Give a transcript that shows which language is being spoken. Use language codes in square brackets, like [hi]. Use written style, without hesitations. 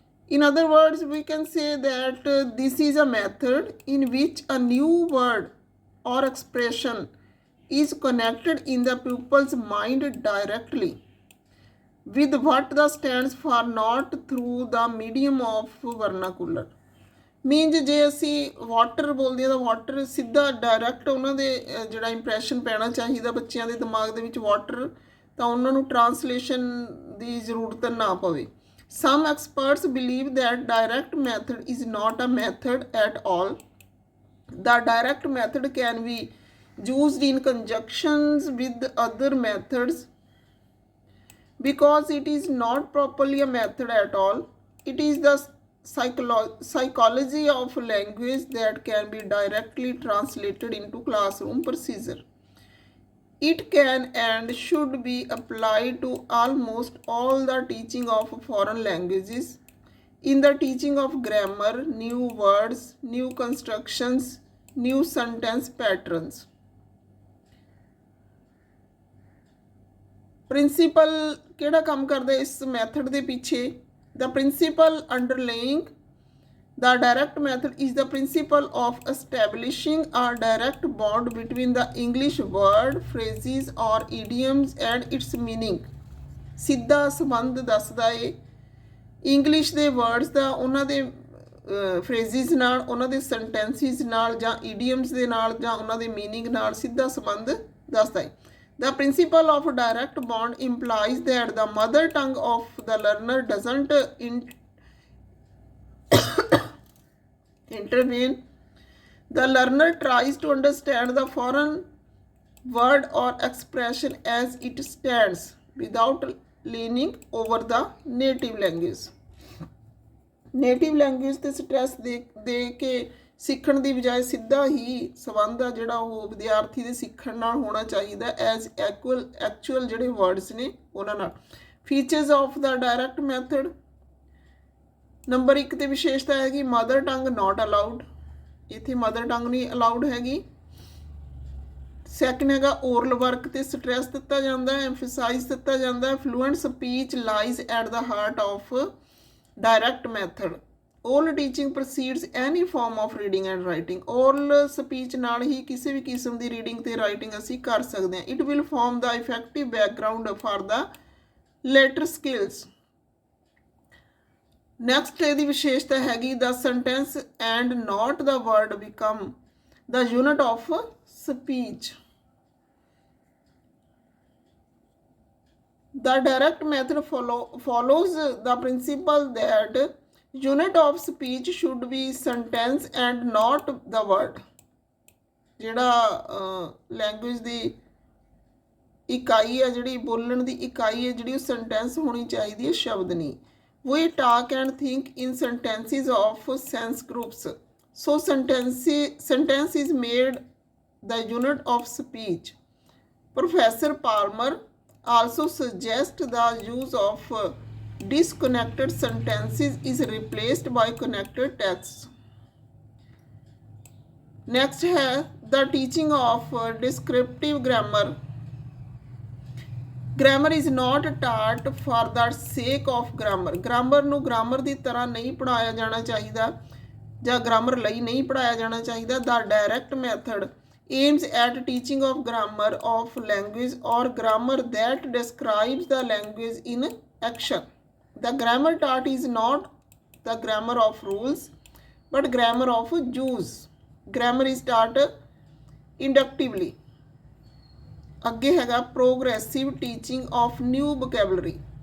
[en] In other words, we can say that this is a method in which a new word or expression is connected in the pupil's mind directly with what the stands for, not through the medium of vernacular. [pa] Means ਜੇ ਅਸੀਂ water ਬੋਲਦੇ ਹਾਂ ਤਾਂ water ਸਿੱਧਾ direct ਉਹਨਾਂ ਦੇ ਜਿਹੜਾ impression ਪੈਣਾ ਚਾਹੀਦਾ ਬੱਚਿਆਂ ਦੇ ਦਿਮਾਗ ਦੇ ਵਿੱਚ ਵਾਟਰ, ਤਾਂ ਉਹਨਾਂ ਨੂੰ ਟਰਾਂਸਲੇਸ਼ਨ ਦੀ ਜ਼ਰੂਰਤ ਨਾ ਪਵੇ। [en] Some experts believe that direct method is not a method at all. The direct method can be used in conjunctions with other methods because it is not properly a method at all. It is the psychology of language that can be directly translated into classroom procedure. It can and should be applied to almost all the teaching of foreign languages. In the teaching of grammar, new words, new constructions, new sentence patterns. [pa] Principal ਕਿਹੜਾ ਕੰਮ ਕਰਦਾ ਇਸ method ਦੇ ਪਿੱਛੇ? [en] The principle underlying the direct method is the principle of establishing a direct bond between the English word, phrases, or idioms and its meaning. [pa] ਸਿੱਧਾ ਸੰਬੰਧ ਦੱਸਦਾ ਏ English ਦੇ ਵਰਡਸ ਦਾ ਉਹਨਾਂ ਦੇ ਫਰੇਜ਼ਿਸ ਨਾਲ, ਉਹਨਾਂ ਦੇ ਸੈਂਟੈਂਸਿਸ ਨਾਲ ਜਾਂ ਈਡੀਅਮਸ ਦੇ ਨਾਲ ਜਾਂ ਉਹਨਾਂ ਦੇ ਮੀਨਿੰਗ ਨਾਲ ਸਿੱਧਾ ਸੰਬੰਧ ਦੱਸਦਾ ਹੈ। [en] The principle of direct bond implies that the mother tongue of the learner doesn't intervene. The learner tries to understand the foreign word or expression as it stands without leaning over the native language. [pa] Native language 'ਤੇ stress ਦੇ ਕੇ ਸਿੱਖਣ ਦੀ ਬਜਾਏ ਸਿੱਧਾ ਹੀ ਸੰਬੰਧ ਆ ਜਿਹੜਾ ਉਹ ਵਿਦਿਆਰਥੀ ਦੇ ਸਿੱਖਣ ਨਾਲ ਹੋਣਾ ਚਾਹੀਦਾ ਐਜ਼ ਐਕਚੁਅਲ ਜਿਹੜੇ ਵਰਡਸ ਨੇ ਉਹਨਾਂ ਨਾਲ। [en] features of the direct method, number 1 [pa] ਤੇ ਵਿਸ਼ੇਸ਼ਤਾ ਹੈਗੀ [en] mother tongue not allowed, [pa] ਇੱਥੇ ਮਦਰ ਟੰਗ ਨਹੀਂ ਅਲਾਉਡ ਹੈਗੀ। ਸੈਕਿੰਡ ਹੈਗਾ ਓਰਲ ਵਰਕ 'ਤੇ ਸਟ੍ਰੈਸ ਦਿੱਤਾ ਜਾਂਦਾ ਹੈ, ਐਮਫਸਾਈਜ਼ ਦਿੱਤਾ ਜਾਂਦਾ ਹੈ। [en] Fluent speech lies at the heart of direct method. Oral teaching precedes any form of reading and writing. [pa] Oral speech ਨਾਲ ਹੀ ਕਿਸੇ ਵੀ ਕਿਸਮ ਦੀ ਰੀਡਿੰਗ ਤੇ ਰਾਈਟਿੰਗ ਅਸੀਂ ਕਰ ਸਕਦੇ ਹਾਂ। [en] It will form the effective background for the later skills. Next [pa] ਇਹਦੀ ਵਿਸ਼ੇਸ਼ਤਾ ਹੈਗੀ [en] the sentence and not the word become the unit of speech. The direct method follows the principle that unit of speech should be sentence and not the word. [pa] ਜਿਹੜਾ language ਦੀ ਇਕਾਈ ਹੈ, ਜਿਹੜੀ ਬੋਲਣ ਦੀ ਇਕਾਈ ਹੈ ਜਿਹੜੀ ਉਹ ਸੈਂਟੈਂਸ ਹੋਣੀ ਚਾਹੀਦੀ ਹੈ, ਸ਼ਬਦ ਨਹੀਂ। [en] We talk and think in sentences of sense groups. So sentence is made the unit of speech. Professor Palmer also suggest the use of disconnected sentences is replaced by connected texts. Next है the teaching of descriptive grammar. Grammar is not taught for the sake of grammar. [pa] Grammar ਨੂੰ grammar ਦੀ ਤਰ੍ਹਾਂ ਨਹੀਂ ਪੜ੍ਹਾਇਆ ਜਾਣਾ ਚਾਹੀਦਾ ਜਾਂ grammar ਲਈ ਨਹੀਂ ਪੜ੍ਹਾਇਆ ਜਾਣਾ ਚਾਹੀਦਾ। [en] The direct method aims at teaching of grammar of language or grammar that describes the language in action. The grammar taught is not the grammar of rules but grammar of use. Grammar is taught inductively. [pa] ਅੱਗੇ ਹੈਗਾ [en] progressive teaching of new vocabulary.